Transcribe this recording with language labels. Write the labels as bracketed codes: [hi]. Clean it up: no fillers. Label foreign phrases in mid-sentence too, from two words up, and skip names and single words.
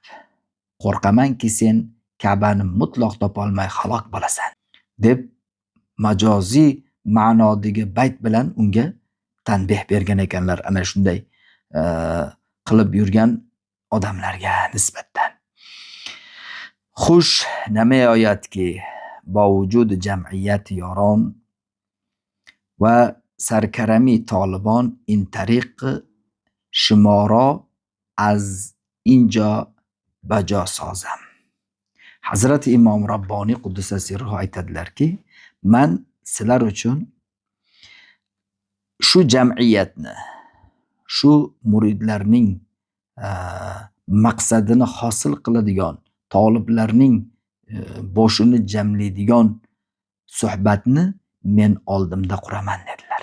[uz] Qo'rqamanki sen Ka'bani mutlaq topolmay halok bo'lasan deb majoziy ma'nodagi bayt bilan unga tanbih bergan ekanlar ana shunday qilib yurgan odamlarga nisbatan. [fa] خوش نماید که با وجود جمعیت یاران و سرکرمی طالبان این طریق شما را از اینجا بجا سازم. [uz] Hazrat Imom Rabboniy Quddus sirruhu aytadilarki, men sizlar uchun shu jamiyatni, shu muridlarning maqsadini hosil qiladigan, toliblarning boshini jamlaydigan suhbatni men oldimda quraman dedilar.